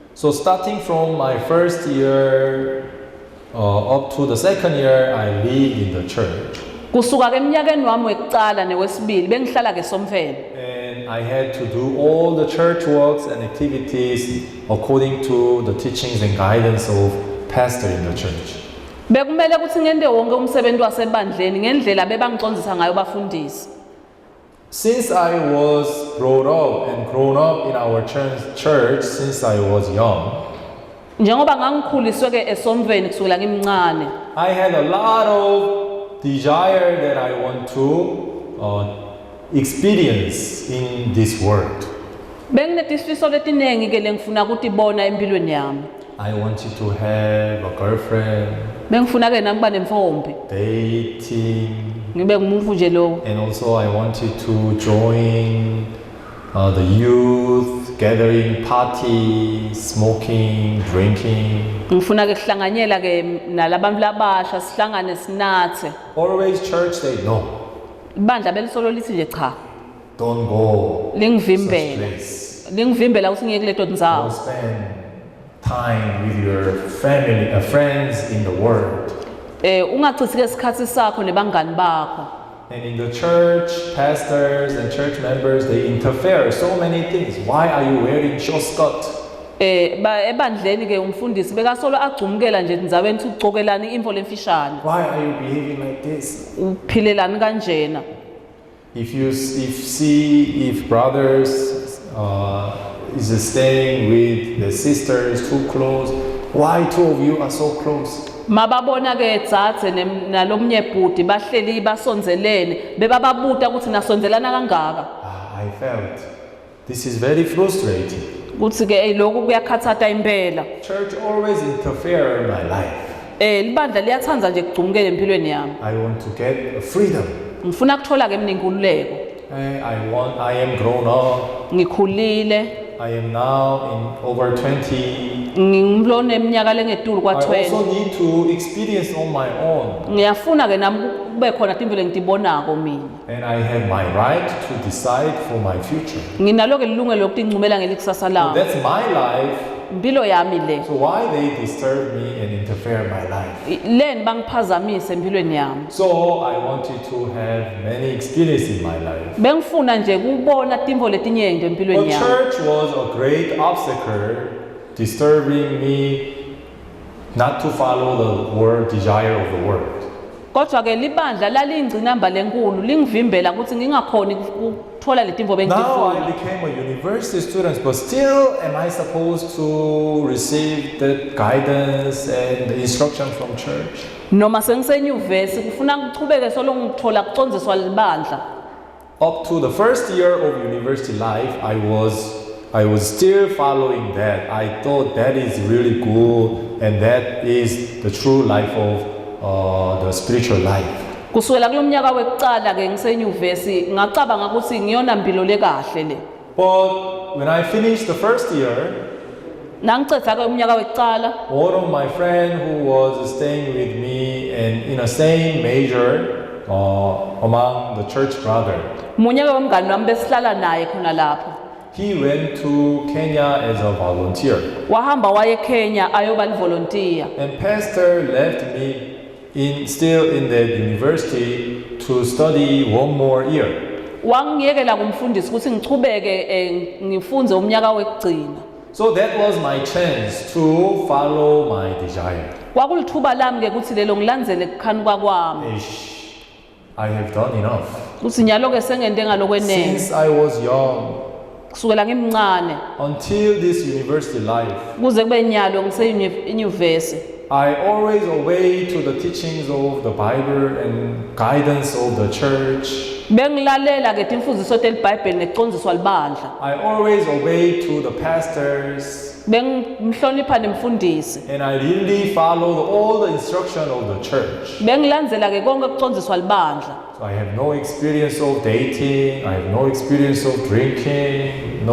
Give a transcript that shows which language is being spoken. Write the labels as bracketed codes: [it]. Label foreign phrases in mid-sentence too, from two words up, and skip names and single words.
[en] So starting from my first year up to the second year, I lived in the church. [ss] Kusuka ke eminyakeni wami wekucala newesibili bengihlala ke Somvele. [en] And I had to do all the church works and activities according to the teachings and guidance of pastor in the church. [ss] Bekumele ukuthi ngende wonke umsebenzi wasebandleni ngendlela bebangicondzisa ngayo bafundisi. [en] Since I was brought up and grown up in our church since I was young, [ss] Njengoba ngangikhuliswe ke eSomveni kusukela ngimncane. [en] I had a lot of desire that I want to experience in this world. [ss] Benginetisifiso letinengi ke lengifuna ukutibona empilweni yami. [en] I wanted to have a girlfriend, [ss] Bengifuna ke nami kuba nemfombi. [en] dating, [ss] Ngibe ngumuntu nje lo. [en] and also I wanted to join the youth gathering, party, smoking, drinking. [ss] Ngifuna ke kuhlanganyela ke nalabantu labasha sihlangane sinathe. [en] Always church say no, [ss] Ibandla belisolo lithi nje cha. [en] don't go such [ss] Lingivimbela. [en] place. [ss] Lingivimbela ukuthi ngiye kuleto [en] Don't [ss] ndzawo. [en] spend time with your family, friends in the world. [ss] Ungachithi ke isikhathi sakho nebangani bakho. [en] And in the church, pastors and church members, they interfere so many things. Why are you wearing short skirt? [ss] Ebandleni ke umfundisi bekasolo agcumukela nje ndzaweni ukuthi ugcokelani imvo lemfishane. [en] Why are you behaving like this? [ss] Uphilelani kanjena. [en] If brothers is staying with the sisters too close, why two of you are so close? [ss] Mababona ke dzadze nalomnye bhuti bahleli basonzelene bebababuta ukuthi nasonzelana kangaka. [en] I felt this is very frustrating. [ss] Kuthi ke lokhu kuyakhathata impela. [en] Church always interfere in my life. [ss] Libandla liyathanda nje kugcumukela empilweni yami. [en] I want to get freedom. [ss] Ngifuna kuthola ke mina inkululeko. [en] I am grown up. [ss] Ngikhulile. [en] I am now in over 20. [ss] Ngimlone eminyaka lengetulu [en] I also [ss] kwa-20. [en] need to experience on my own. [ss] Ngiyafuna ke nami kube khona timvelo ngitibonako mina. [en] And I have my right to decide for my future. [ss] Nginalo ke lilungelo lokuthi ngincumela ngelikusasa [en] So [ss] lami. [en] that's my life. [ss] Impilo yami le. [en] So why they disturb me and interfere in my life? [ss] Leni bangiphazamise empilweni yami. [en] So I wanted to have many experiences in my life. [ss] Bengifuna nje kubona timvo letinyenti [en] But [ss] empilweni yami. [en] church was a great obstacle disturbing me not to follow the world desire of the world. [ss] Kodwa ke libandla lalingcinamba lenkulu lingivimbela ukuthi ngingakhoni ukuthola letimvo [en] Now I [ss] bengifuna. [en] became a university student, but still am I supposed to receive the guidance and the instruction from church? [ss] Noma sengisenyuvesi kufuna ngichubeke solo ngithola kucondziswa libandla. [en] Up to the first year of university life, I was still following that. I thought that is really good and that is the true life of the spiritual life. [ss] Kusukela kulomnyaka wekucala ke ngisenyuvesi ngacabanga ukuthi ngiyona mpilo lekahle le. [en] But when I finished the first year, [ss] Nangicetha ke umnyaka wekucala [en] one of my friends who was staying with me and in the same major among the church brother, [ss] munye ke womngani wami besihlala naye khona lapho. [en] he went to Kenya as a volunteer. [ss] Wahamba waye Kenya ayoba livolontiya. [en] And pastor left me still in the university to study one more year. [ss] Wangiyekela kumfundisi ukuthi ngichubeke ngifunze umnyaka wekugcina. [en] So that was my chance to follow my desire. [ss] Kwakulithuba lami ke ukuthi lelo ngilandzele kukhanuka kwami. [en] I have done enough. [ss] Kuthi nyalo ke sengente ngalokwenene. [en] Since I was young [ss] Kusukela ngimncane [en] until this university life, [ss] kuze kube nyalo ngise-university. [en] I always obey to the teachings of the Bible and guidance of the church. [ss] Bengilalela ke timfundiso telibhayibheli nekucondziswa libandla. [en] I always obey to the pastors. [ss] Bengimhlonipha nemfundisi. [en] And I really followed all the instruction of the church. [ss] Bengilandzela ke konke kucondziswa libandla. [en] So I have no experience of dating. I have no experience of drinking.